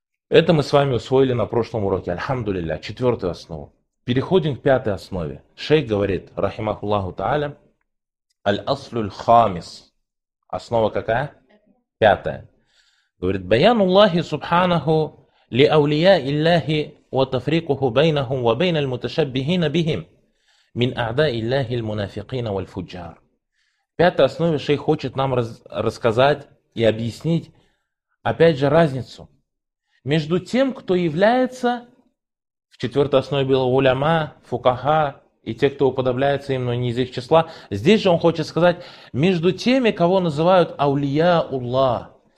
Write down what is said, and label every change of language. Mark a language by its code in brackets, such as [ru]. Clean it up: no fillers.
[ru] Это мы с вами усвоили на прошлом уроке. Альхамдулилля. Четвертую основу. Переходим к пятой основе. Шейх говорит, рахимахуллаху та'аля, [ar] аль-аслюль хамис. [ru] Основа какая? Пятая. Говорит, [ar] баянуллахи субханаху لأولياء الله وتفريقه بينهم وبين المتشبهين بهم من أعداء الله المنافقين والفجار. [ru] Пятой основе шейх хочет нам рассказать и объяснить, опять же, разницу между тем, кто является, в четвертой основе было уляма, фукаха и те, кто уподобляется им, но не из их числа. Здесь же он хочет сказать, между теми, кого называют аулия Аллах.